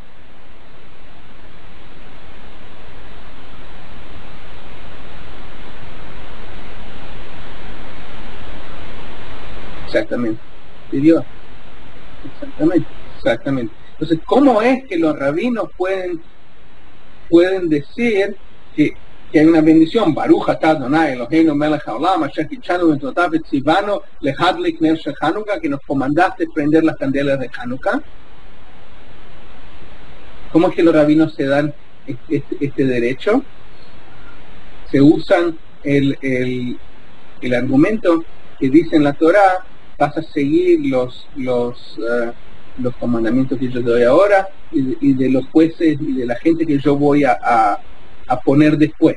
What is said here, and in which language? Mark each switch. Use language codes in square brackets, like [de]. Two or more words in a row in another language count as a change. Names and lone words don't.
[es] Exactamente. De Dios. Exactamente. Entonces, ¿cómo es que los rabinos pueden decir que hay una bendición? [he] ברוך אתה אדוני אלוהינו מלך העולם אשר קדשנו במצוותיו וצוונו להדליק נר של חנוכה, [es] que nos comandaste prender las candelas de Hanukkah. ¿Cómo es que los rabinos se dan este derecho? Se usan el argumento que dice en la Torá: vas a seguir los comandamientos que yo te doy ahora y de los jueces y de la gente que yo voy a poner después.